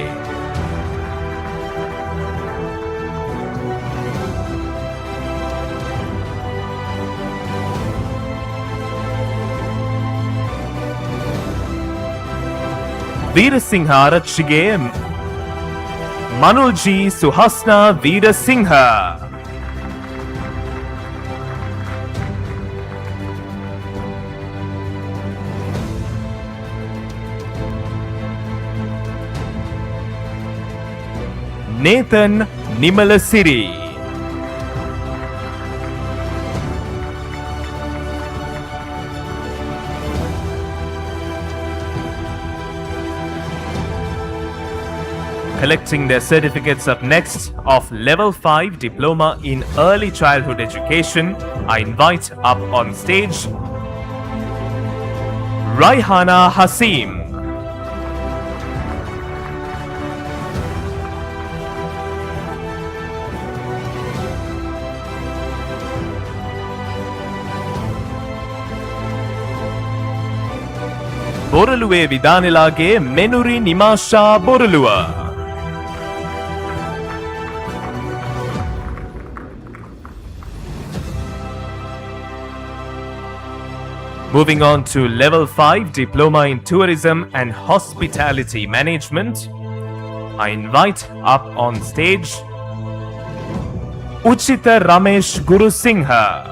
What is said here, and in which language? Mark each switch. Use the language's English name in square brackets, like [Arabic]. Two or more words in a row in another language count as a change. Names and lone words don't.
[English] Veerasingha Arachige Manulji Suhasna Veerasingha. Nathan Nimalasiri. Collecting their certificates up next of Level 5 Diploma in Early Childhood Education, I invite up on stage Raihana Hasim. බොරලුවේ විදානෙලාගේ මෙනුරි නිමාෂා බොරලුව. Moving on to Level 5 Diploma in Tourism and Hospitality Management, I invite up on stage Uchita Ramesh Gurusingha.